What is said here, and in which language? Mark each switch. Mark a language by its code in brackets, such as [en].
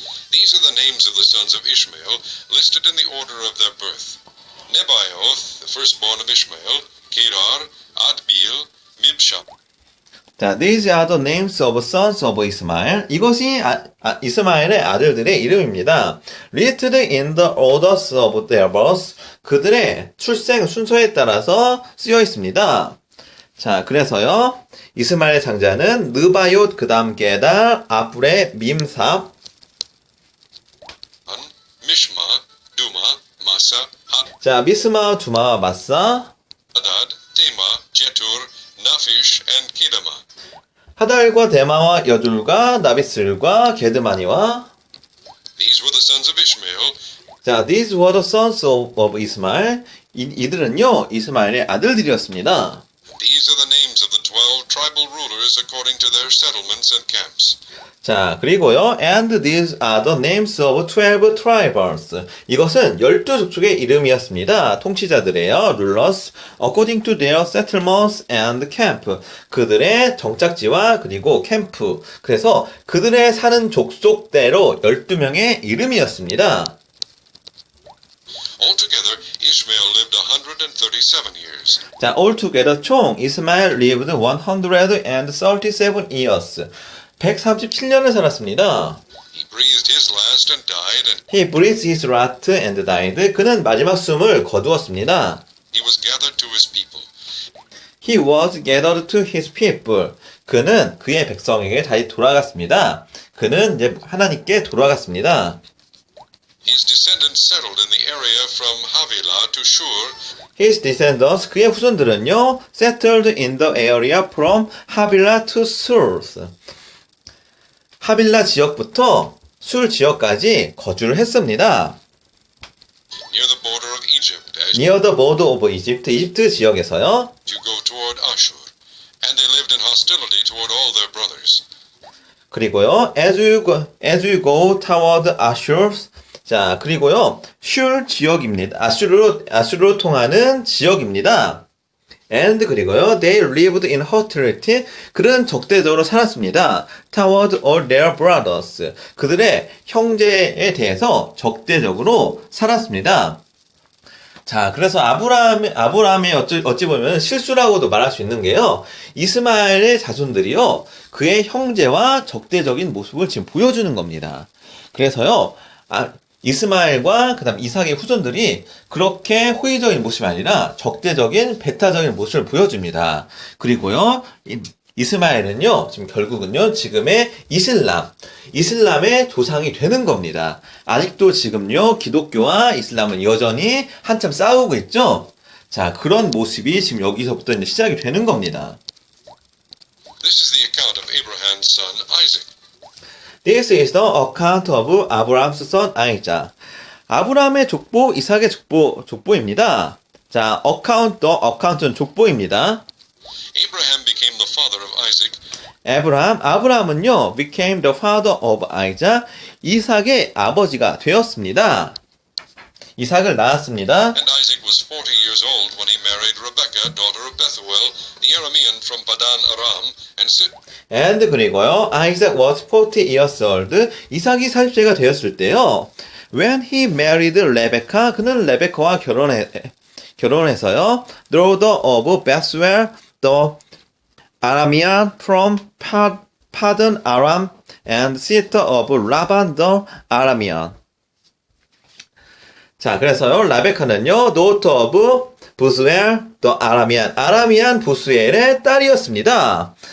[en] These are the names of the sons of Ishmael, listed in the order of their birth. Nebaioth, the firstborn of Ishmael, Kedar, Adbeel, Mibsham. 자, these are the names of sons of Ismael. [ko] 이것이 이스마엘의 아들들의 이름입니다. [en] Listed in the orders of their birth. [ko] 그들의 출생 순서에 따라서 쓰여 있습니다. 자, 그래서요, 이스마엘의 장자는 느바욤, 그 다음 게달, 아브레, 밈삽, [en] Mishma, Duma, Massa, [ko] 자, 미스마, 두마, 마사, [en] Hadad, Tema, Jetur, Naphish, and Kedema. [ko] 하달과 데마와 여둘과 나비슬과 게드마니와. [en] These were the sons of Ishmael. 자, these were the sons of Ismael. [ko] 이들은요, 이스마엘의 아들들이었습니다. [en] These are the names of the 12 tribal rulers according to their settlements and camps. [ko] 자, 그리고요, [en] and these are the names of 12 tribes. [ko] 이것은 12족속의 이름이었습니다. 통치자들이에요. [en] rulers, according to their settlements and camp. [ko] 그들의 정착지와 그리고 캠프. 그래서 그들의 사는 족속대로 12명의 이름이었습니다. [en] Altogether, Ishmael lived 137 years. 자, altogether 총 이스마엘 lived 137 years. [ko] 137년을 살았습니다. [en] He breathed his last and died, and He breathed his last and died. [ko] 그는 마지막 숨을 거두었습니다. [en] he was gathered to his people. He was gathered to his people. [ko] 그는 그의 백성에게 다시 돌아갔습니다. 그는 이제 하나님께 돌아갔습니다. [en] His descendants settled in the area from Havilah to Shur, His descendants, [ko] 그의 후손들은요, [en] settled in the area from Havilah to Sur. [ko] 하빌라 지역부터 술 지역까지 거주를 했습니다. [en] near the border of Egypt, as Near the border of Egypt, [ko] 이집트 지역에서요. [en] you go toward Ashur. And they lived in hostility toward all their brothers. [ko] 그리고요, [en] as you go toward Ashur. [ko] 자, 그리고요, 슐 지역입니다. 아슈르로 통하는 지역입니다. [en] And [ko] 그리고요, [en] they lived in hostility. [ko] 그는 적대적으로 살았습니다. [en] Toward all their brothers. [ko] 그들의 형제에 대해서 적대적으로 살았습니다. 자, 그래서 아브라함의 어찌 보면 실수라고도 말할 수 있는 게요. 이스마엘의 자손들이요. 그의 형제와 적대적인 모습을 지금 보여주는 겁니다. 그래서요. 이스마엘과 그다음 이삭의 후손들이 그렇게 호의적인 모습이 아니라 적대적인 배타적인 모습을 보여줍니다. 그리고요. 이스마엘은요, 지금 결국은요, 지금의 이슬람의 조상이 되는 겁니다. 아직도 지금요, 기독교와 이슬람은 여전히 한참 싸우고 있죠? 자, 그런 모습이 지금 여기서부터 이제 시작이 되는 겁니다. [en] This is the account of Abraham's son Isaac. This is the account of Abraham's son Isaac. [ko] 아브라함의 족보, 이삭의 족보입니다. 자, account는 족보입니다. [en] Abraham became the father of Isaac, [ko] 아브라함은요, [en] became the father of Isaac, [ko] 이삭의 아버지가 되었습니다. 이삭을 낳았습니다. [en] and Isaac was 40 years old when he married Rebekah, daughter of Bethuel, the Aramean from Padan Aram, and [ko] 그리고요, [en] Isaac was 40 years old, [ko] 이삭이 40세가 되었을 때요, [en] when he married Rebekah, [ko] 그는 레베카와 결혼해서요, [en] daughter of Bethuel, the Aramean from Padan Aram, and sister of Laban the Aramean. [ko] 자, 그래서요, 라베카는요, [en] daughter of [ko] 부스웰, the 아라미안 부스웰의 딸이었습니다.